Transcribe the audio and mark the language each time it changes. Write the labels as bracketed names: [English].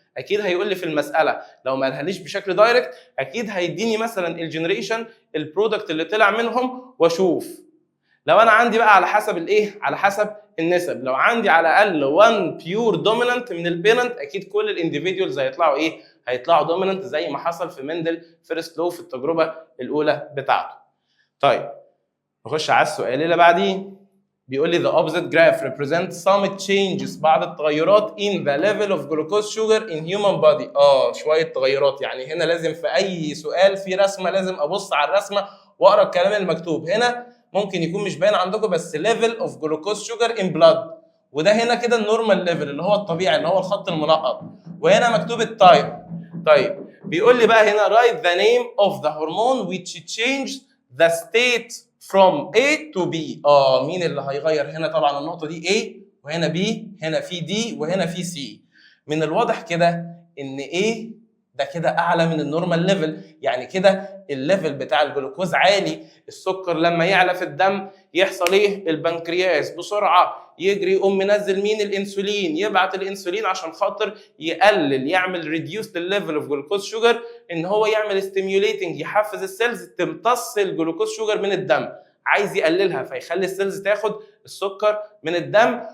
[Arabic] اكيد هيقول لي في المساله، لو ما قالهاليش بشكل دايركت اكيد هيديني مثلا الجنريشن البرودكت اللي طلع منهم واشوف. لو انا عندي بقى على حسب الايه؟ على حسب النسب، لو عندي على الاقل 1 بيور دومينانت من البيرنت اكيد كل الانديفيديوالز هيطلعوا ايه؟ هيطلعوا دومينانت زي ما حصل في مندل فيرست لو في التجربه الاولى بتاعته. طيب نخش على السؤال اللي بعديه، بيقول لي [English] the opposite graph represents some changes [Arabic] بعض التغيرات [English] in the level of glucose sugar in human body. [Arabic] شويه تغيرات، يعني هنا لازم في اي سؤال في رسمه لازم ابص على الرسمه واقرا الكلام المكتوب. هنا ممكن يكون مش باين عندكم بس [English] level of glucose sugar in blood، [Arabic] وده هنا كده النورمال ليفل اللي هو الطبيعي اللي هو الخط المنقط، وهنا مكتوب التايب. طيب بيقول لي بقى هنا [English] write the name of the hormone which changed the state from A to B. [Arabic] مين اللي هيغير هنا؟ طبعا النقطة دي A وهنا B، هنا في D وهنا في C. من الواضح كده ان A ده كده اعلى من النورمال ليفل، يعني كده الليفل بتاع الجلوكوز عالي. السكر لما يعلى في الدم يحصل ايه؟ البنكرياس بسرعه يجري يقوم منزل مين؟ الانسولين، يبعت الانسولين عشان خاطر يقلل يعمل ريديوس للليفل اوف جلوكوز شوجر، ان هو يعمل ستيميوليتنج يحفز السيلز تمتص الجلوكوز شوجر من الدم، عايز يقللها فيخلي السيلز تاخد السكر من الدم.